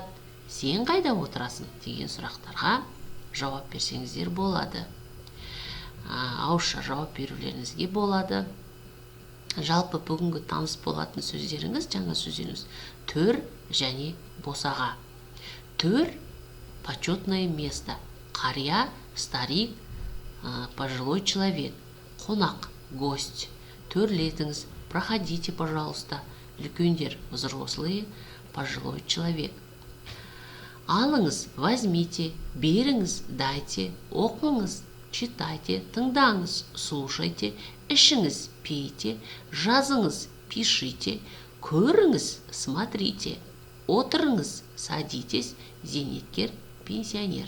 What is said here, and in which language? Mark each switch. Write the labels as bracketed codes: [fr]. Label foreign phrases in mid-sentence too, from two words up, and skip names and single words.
[kk] Сен қайда отырасың? Деген сұрақтарға жауап берсеңіздер болады. Ауызша жауап берулеріңізге болады. Жалпы бүгінгі таныс болатын сөздеріңіз, жаңа сөздеріңіз төр және босаға. Төр – [ru] почетное место. Қария – старик, пожилой человек. Қонақ – гость. Төрлетіңіз, проходите, пожалуйста. Үлкендер – взрослые, пожилой человек. [kk] Алыңыз, возьмите, беріңіз, дайте, оқыңыз, читайте, тыңдаңыз, слушайте, ішіңіз, пейте, жазыңыз, пишите, көріңіз, смотрите, отырыңыз, садитесь, зейнеткер, пенсионер.